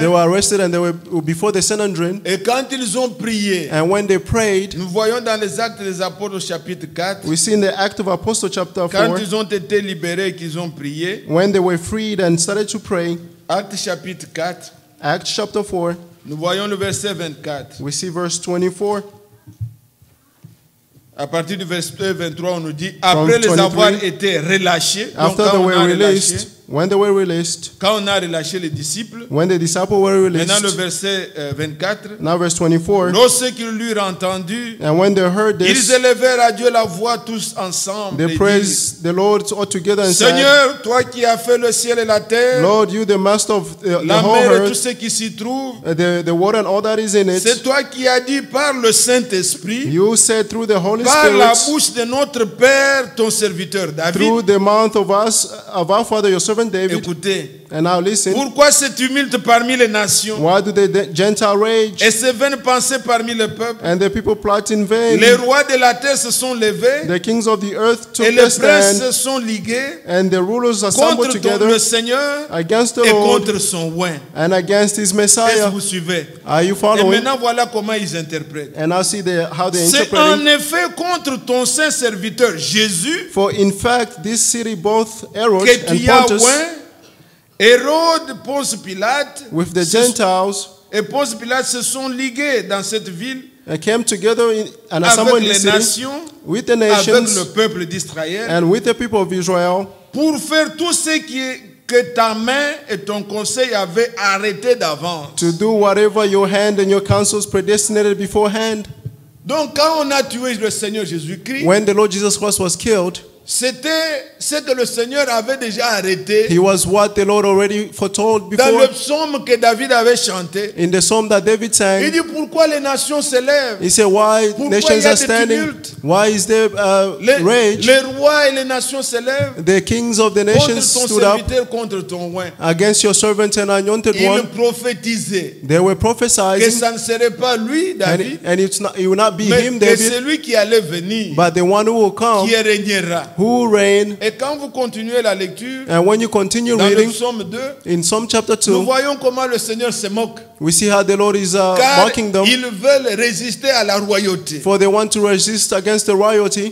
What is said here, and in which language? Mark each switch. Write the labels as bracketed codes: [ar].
[en] they were arrested and they were before the Sanhedrin. [fr] Et quand ils ont prié, [en] And when they prayed, [fr] nous voyons dans les Actes des Apôtres au chapitre 4, [en] we see in the Act of Apostles chapter [fr] quand [en] 4, [fr] ils ont été libérés et qu'ils ont prié, [en] when they were freed and started to pray, [fr] Actes chapitre 4, [en] Acts chapter 4, [fr] nous voyons le verset 24. [en] we see verse 24. [fr] À partir du verset 23, on nous dit, après les [en] 23, [fr] avoir été relâchés, donc [en] After [fr] quand [en] they [fr] on [en] were [fr] a [en] released, [fr] relâché, [en] when they were released, [fr] quand on a relâché les disciples, [en] when the disciples were [fr] maintenant le [en] released, [fr] verset 24, [en] now verse 24, [fr] lorsqu'ils l'eurent entendu, [en] and when they heard [fr] ils [en] this, [fr] élevèrent à Dieu la voix tous ensemble. [en] they [fr] et dirent, [en] praised the Lord all together and said, [fr] Seigneur, toi qui as fait le ciel et la terre, [en] Lord, you the master of the [fr] la [en] whole [fr] mer et tout [en] earth, [fr] ce qui s'y trouve, [en] the water and all that is in [fr] c'est [en] it, [fr] toi qui as dit par le Saint-Esprit, [en] you said through the Holy [fr] par la [en] Spirit, [fr] bouche de notre Père, ton serviteur David, [en] through the mouth of us, of our father, your servant servant David. [fr] Écoutez, [en] And now listen. [fr] pourquoi ce tumulte parmi les nations [en] Why do the Gentile rage [fr] et ces vaines pensées parmi le peuple? [en] and the people plot in vain? [fr] Les rois de la terre se sont levés [en] The kings of the earth took [fr] et [en] their [fr] les princes [en] stand, [fr] se sont ligués [en] and the rulers assembled [fr] contre [en] together [fr] le Seigneur [en] against the [fr] et [en] Lord [fr] contre son oint. [en] and against his [fr] Est-ce que [en] Messiah. [fr] vous suivez? [en] Are you [fr] Et [en] following? [fr] maintenant, voilà comment ils interprètent. [en] And now see how they [fr] C'est [en] interpret [fr] en [en] it. [fr] effet contre ton saint serviteur Jésus [en] For in fact, this city, both Herod [fr] que [en] and [fr] tu as [en] Pontus, [fr] oint, Hérode, Ponce Pilate, [en] with the Gentiles, [fr] et Ponce Pilate se sont ligués dans cette ville [en] came together and assembled [fr] avec [en] in the [fr] les [en] city [fr] nations, [en] with the [fr] avec [en] nations [fr] le peuple d'Israël, [en] and with the people of Israel, [fr] pour faire tout ce que ta main et ton conseil avaient arrêté d'avance. [en] to do whatever your hand and your counsels predestinated beforehand. [fr] Donc quand on a tué le Seigneur Jésus-Christ, [en] When the Lord Jesus Christ was killed, [fr] c'était ce que le Seigneur avait déjà arrêté [en] he was what the Lord already foretold [fr] dans [en] before. [fr] le psaume que David avait chanté. [en] In the psalm that David [fr] Il [en] sang, [fr] dit pourquoi les nations se lèvent? [en] he said, why [fr] Pourquoi [en] nations [fr] il y a [en] are [fr] des [en] standing? [fr] tumultes? [en] Why is there rage? [fr] Les rois et les nations se lèvent [en] The kings of the nations [fr] contre ton [en] stood up [fr] serviteur, contre ton oint. [en] against your servant and anointed [fr] Ils [en] one. [fr] prophétisaient [en] They were [fr] que [en] prophesying, [fr] ça ne serait pas lui, David, [en] and it will not be [fr] mais [en] him, [fr] que [en] David, [fr] celui qui allait venir, [en] but the one who will come, [fr] qui régnera. [en] who reign. [fr] Et quand vous continuez la lecture, [en] And when you continue [fr] dans le [en] reading [fr] psaume 2, [en] in Psalm chapter [fr] nous [en] 2, [fr] voyons comment le Seigneur se moque. [en] we see how the Lord is [fr] Car [en] mocking them, [fr] ils veulent résister à la royauté. [en] for they want to resist against the royalty.